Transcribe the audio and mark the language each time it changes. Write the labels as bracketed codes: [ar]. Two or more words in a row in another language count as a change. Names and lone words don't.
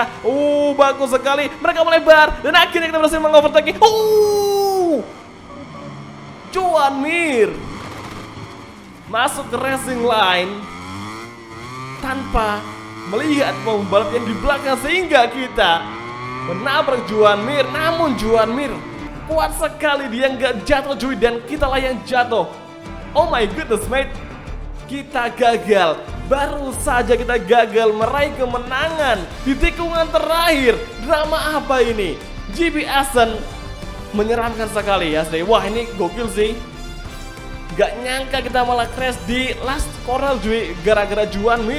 [id] Bagus sekali, mereka melebar, dan akhirnya kita berhasil mengovertake. Joan Mir masuk ke [en] racing line [id] tanpa melihat pembalap yang di belakang, sehingga kita menabrak Joan Mir. Namun Joan Mir kuat sekali, dia nggak jatuh cuy, dan kita lah yang jatuh. [en] Oh my goodness mate, [id] kita gagal. Baru saja kita gagal meraih kemenangan di tikungan terakhir. Drama apa ini? GP Asen menyeramkan sekali ya. Wah, ini gokil sih. Gak nyangka kita malah crash di [en] last corner [id] cuy, gara-gara Juan Mir.